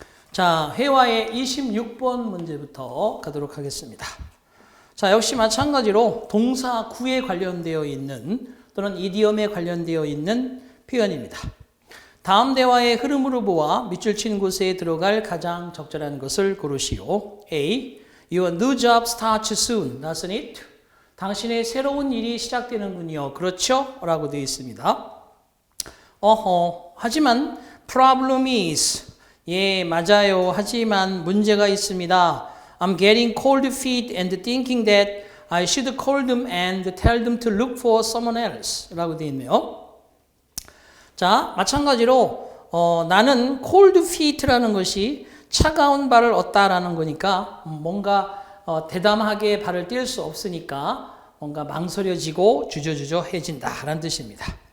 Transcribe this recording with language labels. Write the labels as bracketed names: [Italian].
[Korean] 자, 회화의 26번 문제부터 가도록 하겠습니다. 자, 역시 마찬가지로 동사 구에 관련되어 있는 또는 이디엄에 관련되어 있는 표현입니다. 다음 대화의 흐름으로 보아 밑줄 친 곳에 들어갈 가장 적절한 것을 고르시오. A. [English] Your new job starts soon, doesn't it? [Korean] 당신의 새로운 일이 시작되는군요. 그렇죠? 라고 되어 있습니다. 하지만 [English] problem is. [Korean] 예, 맞아요. 하지만 문제가 있습니다. [English] I'm getting cold feet and thinking that I should call them and tell them to look for someone else. [Korean] 라고 되어 있네요. 자, 마찬가지로 나는 cold feet라는 것이 차가운 발을 얻다라는 거니까 뭔가 대담하게 발을 뗄 수 없으니까 뭔가 망설여지고 주저주저해진다라는 뜻입니다.